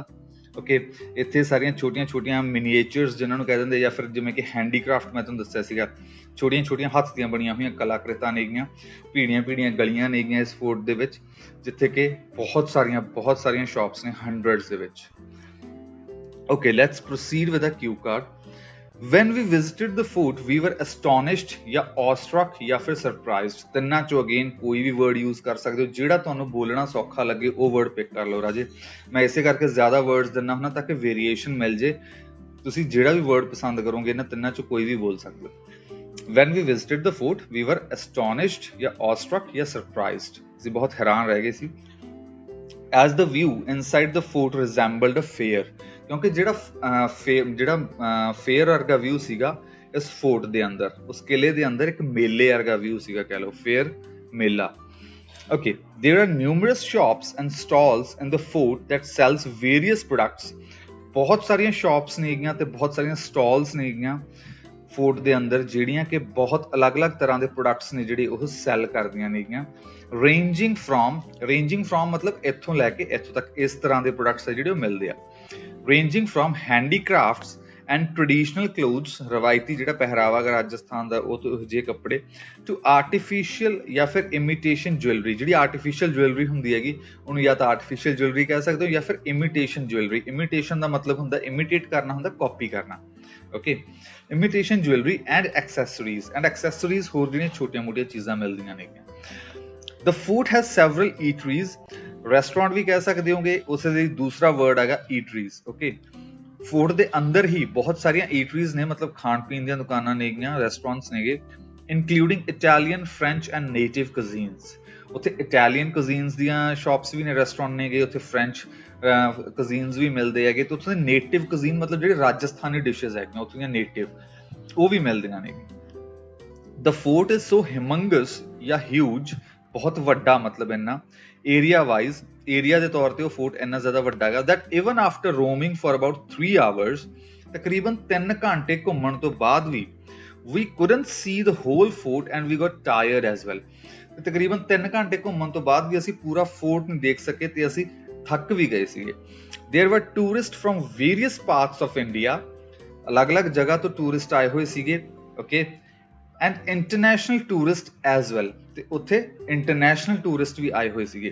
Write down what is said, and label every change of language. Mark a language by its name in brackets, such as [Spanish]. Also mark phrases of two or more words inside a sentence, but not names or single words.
[Punjabi] ਓਕੇ, ਇੱਥੇ ਸਾਰੀਆਂ ਛੋਟੀਆਂ ਛੋਟੀਆਂ ਮਿਨੀਏਚਰਸ ਜਿਹਨਾਂ ਨੂੰ ਕਹਿ ਦਿੰਦੇ, ਜਾਂ ਫਿਰ ਜਿਵੇਂ ਕਿ ਹੈਂਡੀਕ੍ਰਾਫਟ ਮੈਂ ਤੁਹਾਨੂੰ ਦੱਸਿਆ ਸੀਗਾ, ਛੋਟੀਆਂ ਛੋਟੀਆਂ ਹੱਥ ਦੀਆਂ ਬਣੀਆਂ ਹੋਈਆਂ ਕਲਾਕ੍ਰਿਤਾਂ ਨੇਗੀਆਂ। ਭੀੜੀਆਂ ਭੀੜੀਆਂ ਗਲੀਆਂ ਨੇਗੀਆਂ ਇਸ ਫੋਰਟ ਦੇ ਵਿੱਚ, ਜਿੱਥੇ ਕਿ ਬਹੁਤ ਸਾਰੀਆਂ ਸ਼ਾਪਸ ਨੇ, ਹੰਡਰਡਸ ਦੇ ਵਿੱਚ। [English] Okay, let's proceed with a cue card. When we visited the fort, we were astonished [Punjabi] ਜਾਂ awestruck ਜਾਂ ਫਿਰ surprised, ਤਿੰਨਾਂ ਚੋਂ ਅਗੇਨ ਕੋਈ ਵੀ [English] word use [Punjabi] ਕਰ ਸਕਦੇ ਹੋ, ਜਿਹੜਾ ਤੁਹਾਨੂੰ ਬੋਲਣਾ ਸੌਖਾ ਲੱਗੇ ਉਹ [English] word pick [Punjabi] ਕਰ ਲਓ ਰਾਜੇ। ਮੈਂ ਇਸੇ ਕਰਕੇ ਜ਼ਿਆਦਾ ਵਰਡਸ ਦਿੰਦਾ ਹੁੰਦਾ ਤਾਂ ਕਿ ਵੇਰੀਏਸ਼ਨ ਮਿਲ ਜੇ, ਤੁਸੀਂ ਜਿਹੜਾ ਵੀ ਵਰਡ ਪਸੰਦ ਕਰੋਗੇ ਇਹਨਾਂ ਤਿੰਨਾਂ ਚੋਂ ਕੋਈ ਵੀ ਬੋਲ ਸਕਦੇ ਹੋ। [English] When we visited the fort, we were astonished ਜਾਂ awestruck ਜਾਂ surprised, [Punjabi] ਅਸੀਂ ਬਹੁਤ ਹੈਰਾਨ ਰਹਿ ਗਏ ਸੀ। [English] As the view inside the fort resembled a fair, [Punjabi] ਕਿਉਂਕਿ ਜਿਹੜਾ ਫੇਅਰ ਵਰਗਾ ਵਿਊ ਸੀਗਾ ਇਸ ਫੋਰਟ ਦੇ ਅੰਦਰ, ਉਸ ਕਿਲੇ ਦੇ ਅੰਦਰ ਇੱਕ ਮੇਲੇ ਵਰਗਾ ਵਿਊ ਸੀਗਾ, ਕਹਿ ਲਓ ਫੇਅਰ ਮੇਲਾ। [English] Okay, there are numerous shops and stalls in the fort that sells various products. [Punjabi] ਬਹੁਤ ਸਾਰੀਆਂ ਸ਼ਾਪਸ ਨੇਗੀਆਂ ਤੇ ਬਹੁਤ ਸਾਰੀਆਂ ਸਟਾਲਸ ਨੇਗੀਆਂ ਫੋਰਟ ਦੇ ਅੰਦਰ ਜਿਹੜੀਆਂ ਕਿ ਬਹੁਤ ਅਲੱਗ-ਅਲੱਗ ਤਰ੍ਹਾਂ ਦੇ ਪ੍ਰੋਡਕਟਸ ਨੇ ਜਿਹੜੇ ਉਹ ਸੈਲ ਕਰਦੀਆਂ ਨੇਗੀਆਂ। [English] ranging from [Punjabi] ਮਤਲਬ ਇੱਥੋਂ ਲੈ ਕੇ ਇੱਥੋਂ ਤੱਕ ਇਸ ਤਰ੍ਹਾਂ ਦੇ ਪ੍ਰੋਡਕਟਸ ਆ ਜਿਹੜੇ ਉਹ ਮਿਲਦੇ ਆ। [English] ranging from handicrafts and traditional clothes, [Punjabi] ਰਵਾਇਤੀ ਜਿਹੜਾ ਪਹਿਰਾਵਾ ਹੈ ਰਾਜਸਥਾਨ ਦਾ ਉਹ ਤੋਂ ਜਿਹੇ ਕੱਪੜੇ, [English] to artificial [Punjabi] ਜਾਂ ਫਿਰ [English] imitation jewelry, [Punjabi] ਜਿਹੜੀ [English] artificial jewelry [Punjabi] ਹੁੰਦੀ ਹੈਗੀ ਉਹਨੂੰ ਜਾਂ ਤਾਂ [English] artificial jewelry [Punjabi] ਕਹਿ ਸਕਦੇ ਹੋ ਜਾਂ ਫਿਰ [English] imitation jewelry। [Punjabi] imitation ਦਾ ਮਤਲਬ ਹੁੰਦਾ imitate ਕਰਨਾ, ਹੁੰਦਾ ਕਾਪੀ ਕਰਨਾ। [English] okay, imitation jewelry and accessories [Punjabi] ਹੋਰ ਜਿਹੜੀਆਂ ਛੋਟੀਆਂ-ਮੋਟੀਆਂ ਚੀਜ਼ਾਂ ਮਿਲਦੀਆਂ ਨੇਗੀਆਂ। [English] The fort has several eateries, [Punjabi] restaurant ਵੀ ਕਹਿ ਸਕਦੇ ਹੋਗੇ, ਉਸ ਦੇ ਦੂਸਰਾ ਵਰਡ ਹੈਗਾ eateries। okay, ਫੋਰਟ ਦੇ ਅੰਦਰ ਹੀ ਬਹੁਤ ਸਾਰੀਆਂ ਈਟਰੀਜ਼ ਨੇ, ਮਤਲਬ ਖਾਣ ਪੀਣ ਦੀਆਂ ਦੁਕਾਨਾਂ ਨੇਗੀਆਂ, ਰੈਸਟੋਰੈਂਟਸ ਨੇਗੇ, [English] including Italian, French and native cuisines. [Punjabi] ਉੱਥੇ [English] Italian cuisines [Punjabi] ਦੀਆਂ ਸ਼ਾਪਸ ਵੀ ਨੇ, ਰੈਸਟੋਰੈਂਟ ਨੇਗੇ, ਉੱਥੇ [English] French cuisines [Punjabi] ਵੀ ਮਿਲਦੇ ਹੈਗੇ, ਤੇ ਉੱਥੇ ਦੇ [English] native cuisine [Punjabi] ਮਤਲਬ ਜਿਹੜੇ [English] Rajasthani dishes [Punjabi] ਹੈਗੀਆਂ ਉੱਥੇ ਦੀਆਂ ਨੇਟਿਵ, ਉਹ ਵੀ ਮਿਲਦੀਆਂ ਨੇ। [English] The fort is so humongous [Punjabi] ਜਾਂ ਹਿਊਜ, ਬਹੁਤ ਵੱਡਾ ਮਤਲਬ ਇੰਨਾ, ਏਰੀਆ ਦੇ ਤੌਰ ਤੇ ਉਹ ਫੋਰਟ ਇੰਨਾ ਜ਼ਿਆਦਾ ਵੱਡਾ ਹੈਗਾ [English] that even after roaming for about 3 hours, [Punjabi] ਤਕਰੀਬਨ 3 ਘੰਟੇ ਘੁੰਮਣ ਤੋਂ ਬਾਅਦ ਵੀ [English] we couldn't see the whole fort and we got tired as well। [Punjabi] ਤਕਰੀਬਨ 3 ਘੰਟੇ ਘੁੰਮਣ ਤੋਂ ਬਾਅਦ ਵੀ ਅਸੀਂ ਪੂਰਾ ਫੋਰਟ ਨਹੀਂ ਦੇਖ ਸਕੇ ਤੇ ਅਸੀਂ ਥੱਕ ਵੀ ਗਏ ਸੀਗੇ। [English] There were tourists from various parts of India, [Punjabi] ਅਲੱਗ-ਅਲੱਗ ਜਗ੍ਹਾ ਤੋਂ ਟੂਰਿਸਟ ਆਏ ਹੋਏ ਸੀਗੇ। [English] okay, and international tourist as well, [Punjabi] ਤੇ ਉੱਥੇ [English] international tourist [Punjabi] ਵੀ ਆਏ ਹੋਏ ਸੀਗੇ।